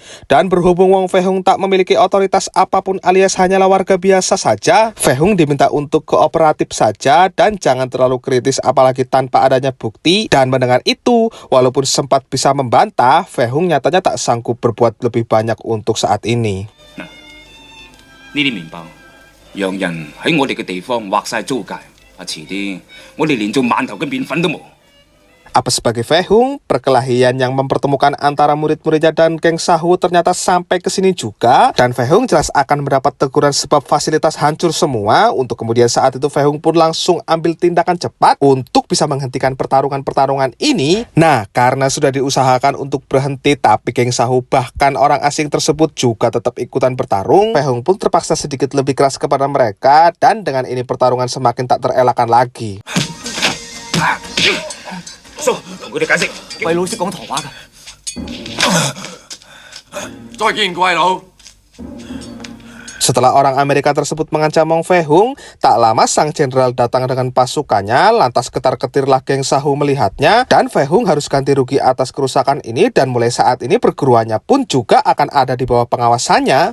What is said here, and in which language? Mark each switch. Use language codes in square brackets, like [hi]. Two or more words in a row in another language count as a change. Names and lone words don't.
[id] Dan berhubung Wong Fei Hung tak memiliki otoritas apapun alias hanyalah warga biasa saja, Fei Hung diminta untuk kooperatif saja dan jangan terlalu kritis apalagi tanpa adanya bukti. Dan mendengar itu, walaupun sempat bisa membantah, Fei Hung nyatanya tak sanggup berbuat lebih banyak untuk saat ini. Nah, [yue] 呢啲麵包，洋人喺我哋嘅地方劃晒租界，遲啲我哋連做饅頭嘅麵粉都冇。 [id] Apa sebagai Fei Hung, perkelahian yang mempertemukan antara murid-muridnya dan geng Sahu ternyata sampai ke sini juga. Dan Fei Hung jelas akan mendapat teguran sebab fasilitas hancur semua. Untuk kemudian saat itu Fei Hung pun langsung ambil tindakan cepat untuk bisa menghentikan pertarungan-pertarungan ini. Nah, karena sudah diusahakan untuk berhenti, tapi geng Sahu bahkan orang asing tersebut juga tetap ikutan bertarung. Fei Hung pun terpaksa sedikit lebih keras kepada mereka, dan dengan ini pertarungan semakin tak terelakkan lagi. [yue] 叔，同佢哋解釋，貴佬識講唐話㗎。再見，貴佬。 [id] Setelah orang Amerika tersebut mengancam Wong Fei Hung, tak lama sang jenderal datang dengan pasukannya, lantas ketar-ketirlah geng Sahu melihatnya, dan Fei Hung harus ganti rugi atas kerusakan ini, dan mulai saat ini perguruannya pun juga akan ada di bawah pengawasannya.